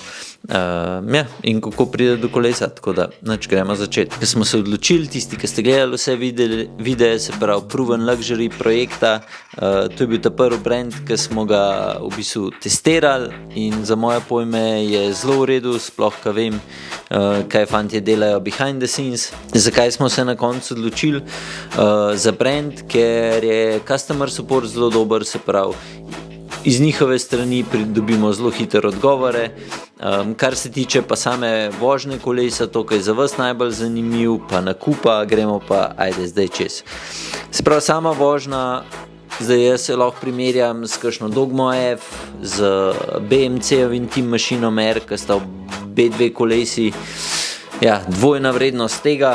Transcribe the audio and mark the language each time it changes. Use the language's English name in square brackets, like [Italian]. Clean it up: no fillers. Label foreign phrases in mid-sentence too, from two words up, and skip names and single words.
[Slovenian] In kako pride do kolesa, tako da gremo začeti. Ko smo se odločili, tisti, ki ste gledali vse videe, se pravi Proven Luxury projekta, to je bil ta prvi brand, ki smo ga v bistvu testirali in za moje pojme je zelo v redu, sploh ko vem, kaj fantje delajo [English] behind the scenes. [Slovenian] Zakaj smo se na koncu odločili za brand, ker je [English] customer support [Slovenian] zelo dober, se pravi iz njihove strani dobimo zelo hitro odgovore. Kar se tiče pa same vožnje kolesa, to, kaj je za vas najbolj zanimiv, pa nakupa, gremo pa zdaj čez. Se pravi, sama vožnja, zdaj jaz se lahko primerjam s kakšno Dogmo F, z BMC-ovim Team Machinom R, ki sta obe dve kolesi, dvojna vrednost tega.